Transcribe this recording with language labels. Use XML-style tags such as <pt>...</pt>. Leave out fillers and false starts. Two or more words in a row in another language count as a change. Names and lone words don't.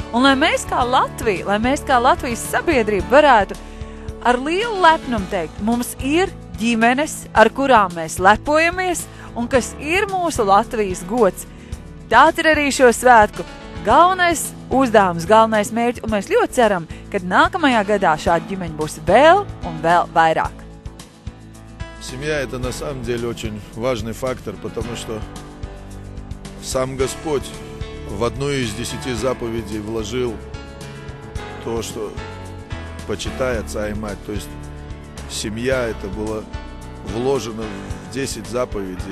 <lv>Un lai mēs kā Latvija, lai mēs kā Latvijas sabiedrība varētu ar lielu lepnumu teikt, mums ir ģimenes, ar kurām mēs lepojamies un kas ir mūsu Latvijas gods. Tāds ir arī šo svētku galvenais uzdevums, galvenais mērķis, un mēs ļoti ceram, ka nākamajā gadā šāda ģimeņa būs vēl un vēl vairāk.</lv> <ru>Семья – это на самом деле очень важный фактор, потому что сам Господь в одну из 10 заповедей вложил то, что почитай отца и мать. То есть семья это было вложено в 10 заповедей.</ru>